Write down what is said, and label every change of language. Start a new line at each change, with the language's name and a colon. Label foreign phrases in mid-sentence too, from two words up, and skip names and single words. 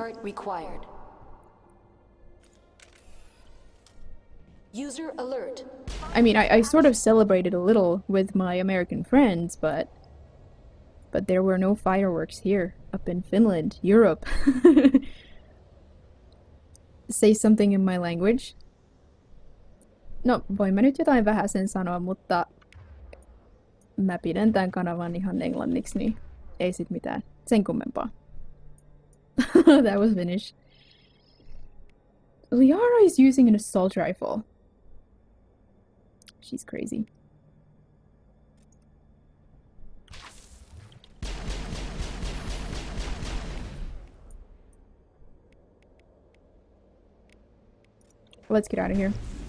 English: restart required. User alert. I mean, I sort of celebrated a little with my American friends, but there were no fireworks here, up in Finland, Europe. Say something in my language.
Finnish: No, voin mä nyt jotain vähäsen sanoa, mutta mä pidän tän kanavan ihan englanniksi, niin ei sit mitään sen kummempaa.
English: That was Finnish. Liara is using an assault rifle. She's crazy. Let's get out of here.